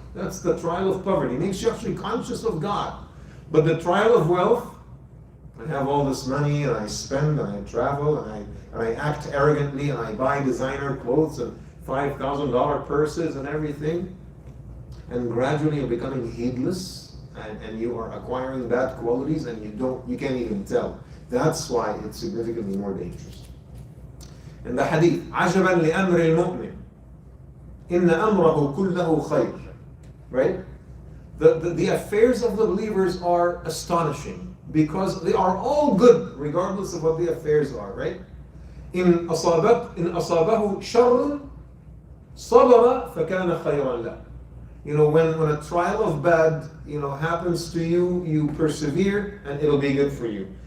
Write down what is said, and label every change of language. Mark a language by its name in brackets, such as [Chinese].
[English] That's the trial of poverty. It makes you actually conscious of God. But the trial of wealth, I have all this money and I spend and I travel and I act arrogantly and I buy designer clothes and $5,000 purses and everything. And gradually you're becoming heedless and you are acquiring bad qualities and you can't even tell. That's why it's significantly more dangerous. In the hadith, [Arabic] عَجَبًا لِأَمْرِ الْمُؤْمِنِ إِنَّ أَمْرَهُ كُلَّهُ خَيْرٌ. [English] Right? The affairs of the believers are astonishing because they are all good regardless of what the affairs are, right? [Arabic] إِنْ أَصَابَهُ شَرٌ صَبَرَ فَكَانَ خَيْرًا لَهُ. [English] When a trial of bad, happens to you, you persevere and it'll be good for you.